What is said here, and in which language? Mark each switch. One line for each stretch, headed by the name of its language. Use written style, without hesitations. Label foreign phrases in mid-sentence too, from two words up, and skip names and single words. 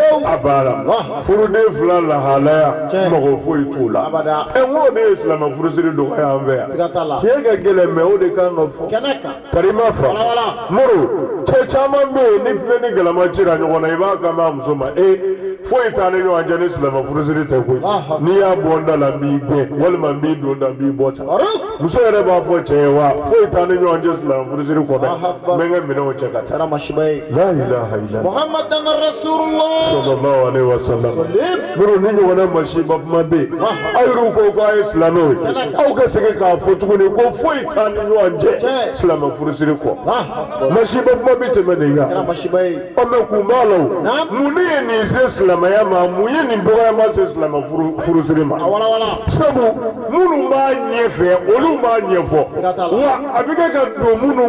Bambara: furuden 2 lahalaya mɔgɔ foyi t'u la n ko de ye silamɛ furusiri dɔgɔya an fɛ yan tiɲɛ ka gɛlɛn mɛ o de kan ka fɔ tari m'a fa moro cɛ caman bɛ yen ni filɛ ni galama cira ɲɔgɔn na i b'a kan b'a muso ma foyi t'an ni ɲɔgɔn cɛ ni silamɛ furusiri tɛ koyi n'i y'a bɔ n da la n b'i gɛn walima n b'i don da n b'i bɔ tan muso yɛrɛ b'a fɔ cɛ ye wa foyi t'an ni ɲɔgɔn cɛ silamɛ furusiri kɔ dɛ n bɛ n ka minɛnw cɛ ka taa la
Arabic: إله إلا الله محمد رسول الله صلى الله عليه وسلم
Bambara: moro ni ɲɔgɔnna masiba kuma bɛ yen aw yɛrɛw ko k'a ye silamɛw ye aw ka segin k'a fɔ tuguni ko foyi t'an ni ɲɔgɔn cɛ silamɛ furusiri kɔ masiba kuma bɛ tɛmɛ nin kan mɛ kun b'a la o mun de ye nin se silamɛya ma mun ye nin dɔgɔyama se silamɛ furusiri ma sabu minnu b'a ɲɛfɛ olu b'a ɲɛfɔ wa a bɛ kɛ ka don minnu